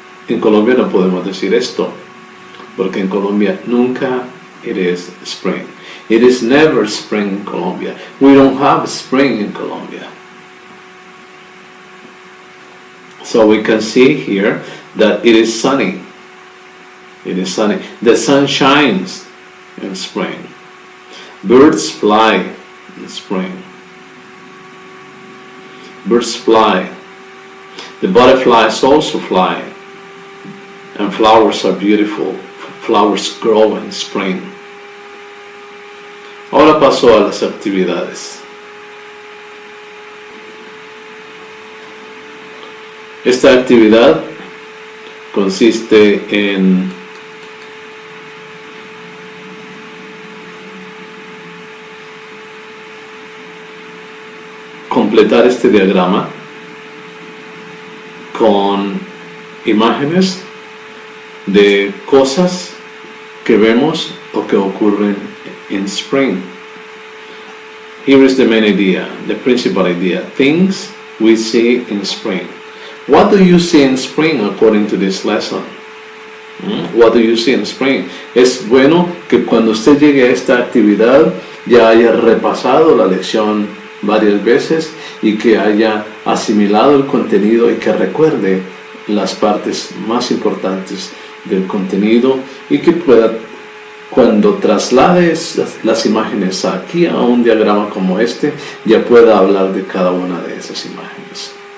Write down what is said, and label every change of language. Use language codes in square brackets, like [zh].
[es] En Colombia no podemos decir esto, porque en Colombia nunca [en] it is spring. It is never spring in Colombia. We don't have spring in Colombia. So we can see here that it is sunny. It is sunny. The sun shines in spring. Birds fly in spring. Birds fly. The butterflies also fly. And flowers are beautiful. Flowers grow in spring. [es] Ahora paso a las actividades. Esta actividad consiste en completar este diagrama con imágenes de cosas que vemos o que ocurren [en] in spring. Here is the main idea, the principal idea. Things we see in spring. What do you see in spring according to this lesson? What do you see in spring? [es] Es bueno que cuando usted llegue a esta actividad ya haya repasado la lección varias veces y que haya asimilado el contenido y que recuerde las partes más importantes del contenido y que pueda, cuando traslades las imágenes aquí a un diagrama como este, ya pueda hablar de cada una de esas imágenes.